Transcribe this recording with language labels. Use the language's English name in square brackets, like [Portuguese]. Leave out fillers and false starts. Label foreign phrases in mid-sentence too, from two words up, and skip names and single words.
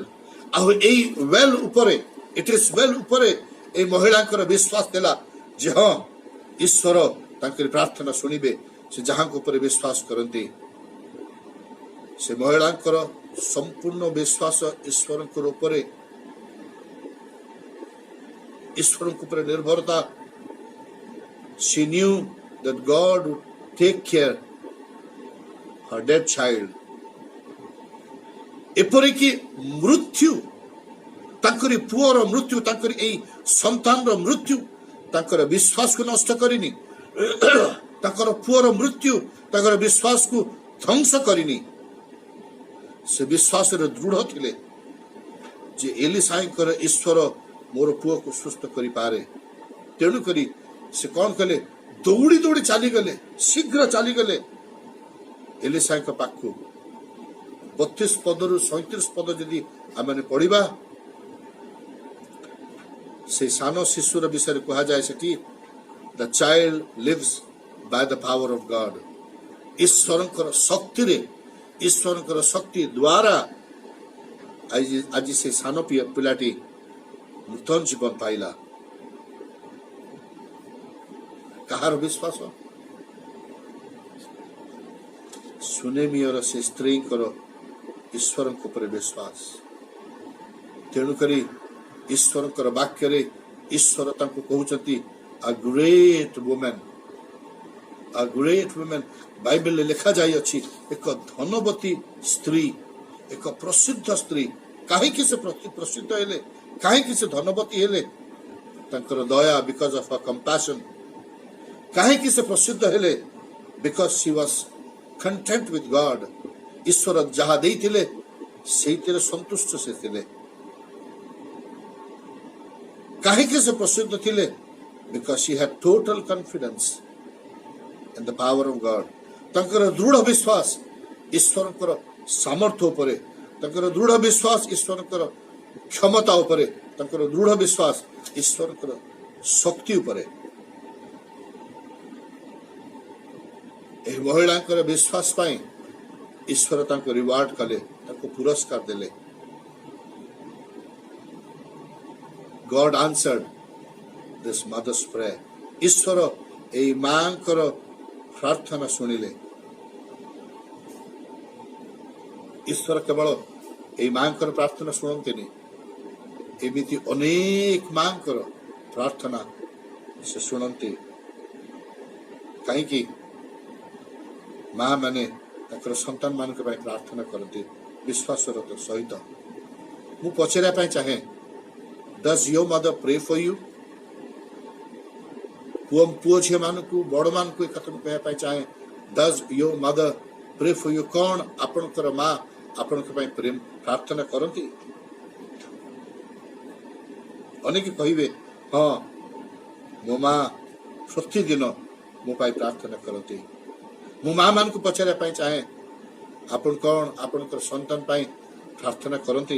[Odia] ଆଉ ଏଇ ୱେଲ୍ ଉପରେ, [English] it is well [Odia] ଉପରେ এই ମହିଳାଙ୍କର ବିଶ୍ୱାସ ଥିଲା ଯେ ହଁ, ଈଶ୍ୱର ତାଙ୍କର ପ୍ରାର୍ଥନା ଶୁଣିବେ। ସେ ଯାହାଙ୍କ ଉପରେ ବିଶ୍ୱାସ କରନ୍ତି, ସେ ମହିଳାଙ୍କର ସମ୍ପୂର୍ଣ୍ଣ ବିଶ୍ୱାସ ଈଶ୍ୱରଙ୍କ ଉପରେ ନିର୍ଭରତା। [English] She knew that God would take care her dead child. [Odia] ଏପରିକି ମୃତ୍ୟୁ, ତାଙ୍କରି ପୁଅର ମୃତ୍ୟୁ, ତାଙ୍କରି ଏଇ ସନ୍ତାନର ମୃତ୍ୟୁ ତାଙ୍କର ବିଶ୍ୱାସକୁ ନଷ୍ଟ କରିନି। ତାଙ୍କର ପୁଅର ମୃତ୍ୟୁ ତାଙ୍କର ବିଶ୍ୱାସକୁ ଧ୍ୱଂସ କରିନି। ସେ ବିଶ୍ୱାସରେ ଦୃଢ ଥିଲେ ଯେ ଏଲିସାଏଙ୍କର ଈଶ୍ୱର ମୋର ପୁଅକୁ ସୁସ୍ଥ କରିପାରେ। ତେଣୁକରି ସେ କଣ କଲେ, ଦୌଡ଼ି ଦୌଡ଼ି ଚାଲିଗଲେ, ଶୀଘ୍ର ଚାଲିଗଲେ ଏଲିସାଏଙ୍କ ପାଖକୁ। 32 ପଦରୁ 37 ପଦ ଯଦି ଆମେ ପଢିବା, ସେଇ ସାନ ଶିଶୁର ବିଷୟରେ କୁହାଯାଏ ସେଠି [English] the child lives by the power of God. [Odia] ईश्वरଙ୍କର ଶକ୍ତିରେ ଈଶ୍ୱରଙ୍କର ଶକ୍ତି ଦ୍ୱାରା ଆଜି ସେ ସାନ ପିଲାଟି ନୂତନ ଜୀବନ ପାଇଲା। କାହାର ବିଶ୍ୱାସ? ସୁନେମିୟର ସେ ସ୍ତ୍ରୀଙ୍କର ଈଶ୍ୱରଙ୍କ ଉପରେ ବିଶ୍ୱାସ। ତେଣୁକରି ଈଶ୍ୱରଙ୍କର ବାକ୍ୟରେ ଈଶ୍ୱର ତାଙ୍କୁ କହୁଛନ୍ତି [English] a great woman, a great woman। [Odia] ବାଇବେଲରେ ଲେଖାଯାଇଅଛି ଏକ ଧନବତୀ ସ୍ତ୍ରୀ, ଏକ ପ୍ରସିଦ୍ଧ ସ୍ତ୍ରୀ। କାହିଁକି ସେ ପ୍ରସିଦ୍ଧ ହେଲେ? କାହିଁକି ସେ ଧନବତୀ ହେଲେ? ତାଙ୍କର ଦୟା, [English] because of her compassion। [Odia] କାହିଁକି ସେ ପ୍ରସିଦ୍ଧ ହେଲେ? [English] because she was content with God। [Odia] ଈଶ୍ୱର ଯାହା ଦେଇଥିଲେ ସେଇଥିରେ ସନ୍ତୁଷ୍ଟ ସେ ଥିଲେ। କାହିଁକି ସେ ପ୍ରସିଦ୍ଧ ଥିଲେ? [English] because she had total confidence in the power of God। [Odia] ତାଙ୍କର ଦୃଢ଼ ବିଶ୍ୱାସ ଈଶ୍ୱରଙ୍କର ସାମର୍ଥ୍ୟ ଉପରେ, ତାଙ୍କର ଦୃଢ଼ ବିଶ୍ୱାସ ଈଶ୍ୱରଙ୍କର କ୍ଷମତା ଉପରେ, ତାଙ୍କର ଦୃଢ଼ ବିଶ୍ୱାସ ଈଶ୍ୱରଙ୍କର ଶକ୍ତି ଉପରେ। ଏହି ମହିଳାଙ୍କର ବିଶ୍ୱାସ ପାଇଁ ଈଶ୍ୱର ତାଙ୍କୁ ରିୱାର୍ଡ କଲେ, ତାଙ୍କୁ ପୁରସ୍କାର ଦେଲେ। [English] God answered this mother's prayer। [Odia] ଈଶ୍ୱର ଏହି ମାଙ୍କର ପ୍ରାର୍ଥନା ଶୁଣିଲେ। ଈଶ୍ୱର କେବଳ ଏହି ମାଙ୍କର ପ୍ରାର୍ଥନା ଶୁଣନ୍ତିନି, ଏମିତି ଅନେକ ମାଙ୍କର ପ୍ରାର୍ଥନା ସେ ଶୁଣନ୍ତି। କାହିଁକି? ମା ମାନେ ତାଙ୍କର ସନ୍ତାନ ମାନଙ୍କ ପାଇଁ ପ୍ରାର୍ଥନା କରନ୍ତି ବିଶ୍ୱାସର ସହିତ। ମୁଁ ପଚାରିବା ପାଇଁ ଚାହେଁ, [English] does your mother pray for you? [Odia] ପୁଅ ଝିଅ ମାନଙ୍କୁ, ବଡ଼ ମାନଙ୍କୁ ଏ କଥା ମୁଁ କହିବା ପାଇଁ ଚାହେଁ, [English] does your mother pray for you? [Odia] କଣ ଆପଣଙ୍କର ମା ଆପଣଙ୍କ ପାଇଁ ପ୍ରାର୍ଥନା କରନ୍ତି? ଅନେକ କହିବେ, ହଁ ମୋ ମା ପ୍ରତିଦିନ ମୋ ପାଇଁ ପ୍ରାର୍ଥନା କରନ୍ତି। ମୁଁ ମା ମାନଙ୍କୁ ପଚାରିବା ପାଇଁ ଚାହେଁ, ଆପଣ କଣ ଆପଣଙ୍କର ସନ୍ତାନ ପାଇଁ ପ୍ରାର୍ଥନା କରନ୍ତି?